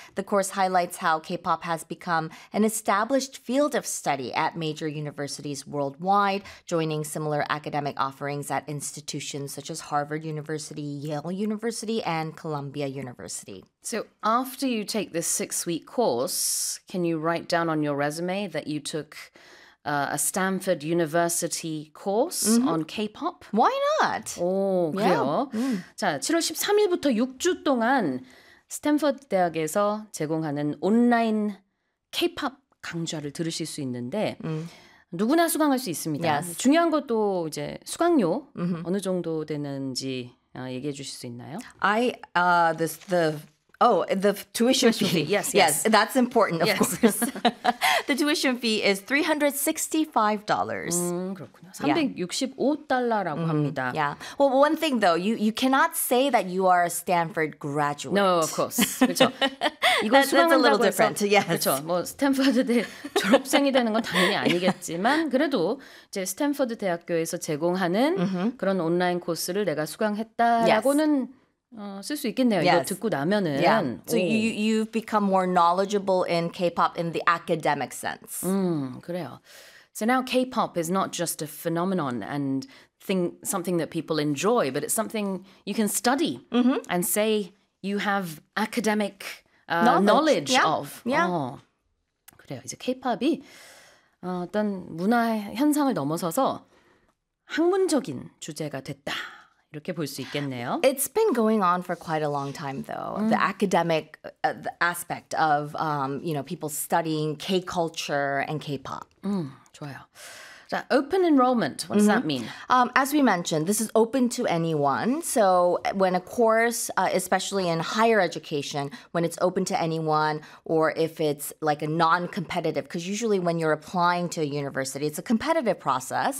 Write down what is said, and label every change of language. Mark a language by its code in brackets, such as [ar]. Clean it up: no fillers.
[en] The course highlights how K-pop has become an established field of study at major universities worldwide, joining similar academic offerings at institutions such as Harvard University, Yale University, and Columbia University. So after you take this 6-week course, can you write down on your resume that you took a Stanford University course mm-hmm. on K-pop? Why not? Oh, [ko] 그래요? [en] Yeah. [ko] Mm. 자, 7월 13일부터 6주 동안 스탠퍼드 대학에서 제공하는 온라인 K-pop 강좌를 들으실 수 있는데 누구나 수강할 수 있습니다. [en] Yes. [ko] 중요한 것도 이제 수강료 mm-hmm. 어느 정도 되는지 얘기해 주실 수 있나요? [en] The tuition fee. Yes, that's important, of course. The tuition fee is $365. [ko] 그렇군요. 365달러라고 [en] yeah. [ko] 합니다. [en] Yeah. Well, one thing though, you cannot say that you are a Stanford graduate. No, of course. [ko] 그렇죠. [en] 이건 that's a little different. Yes. [ko] 그렇죠. 뭐 스탠퍼드 대 졸업생이 되는 건 당연히 아니겠지만 그래도 이제 스탠퍼드 대학교에서 제공하는 mm-hmm. 그런 온라인 코스를 내가 수강했다라고는 [en] yes. [ko] 쓸 수 있겠네요. [en] Yes. [ko] 이거 듣고 나면은. [en] Yeah. So you've become more knowledgeable in K-pop in the academic sense. [ko] 그래요. [en] So now K-pop is not just a phenomenon and something that people enjoy, but it's something you can study mm-hmm. and say you have academic knowledge yeah. of. Yeah. [ko] 그래요. 이제 K-pop이 어떤 문화 현상을 넘어서서 학문적인 주제가 됐다. 이렇게 볼 수 있겠네요. [en] It's been going on for quite a long time, though. The academic the aspect of, people studying K-culture and K-pop. [ko] 좋아요. [en] That open enrollment, what does mm-hmm. that mean? As we mentioned, this is open to anyone. So when a course, especially in higher education, when it's open to anyone or if it's like a non-competitive, because usually when you're applying to a university, it's a competitive process.